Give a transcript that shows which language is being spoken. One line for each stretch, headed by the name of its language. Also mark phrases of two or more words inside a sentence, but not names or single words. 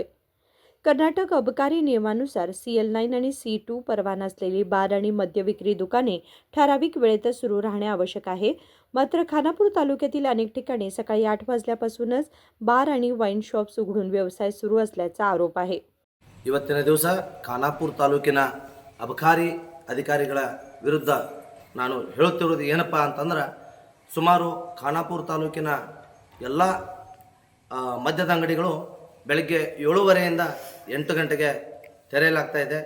Marathi: कर्नाटक अबकारी नियमानुसार CL9 आणि C2 परवाना असलेली बार आणि मद्य विक्री दुकाने ठराविक वेळेतच सुरू राहणे आवश्यक आहे. मात्र खानापूर तालुक्यातील अनेक ठिकाणी सकाळी 8 वाजल्यापासूनच बार आणि
English: wine shops
Marathi: उघडून व्यवसाय सुरू असल्याचा आरोप आहे.
Kannada: ಇವತ್ತಿನ ದಿವಸ ಖಾನಾಪುರ ತಾಲೂಕಿನ ಅಬಕಾರಿ ಅಧಿಕಾರಿಗಳ ವಿರುದ್ಧ ನಾನು ಹೇಳುತ್ತಿರುವುದು ಏನಪ್ಪ ಅಂತಂದ್ರೆ, ಸುಮಾರು ಖಾನಾಪುರ ತಾಲೂಕಿನ ಎಲ್ಲ ಮದ್ಯದ ಅಂಗಡಿಗಳು ಬೆಳಗ್ಗೆ 7:30ಯಿಂದ 8 ಗಂಟೆಗೆ ತೆರೆಯಲಾಗ್ತಾ ಇದೆ.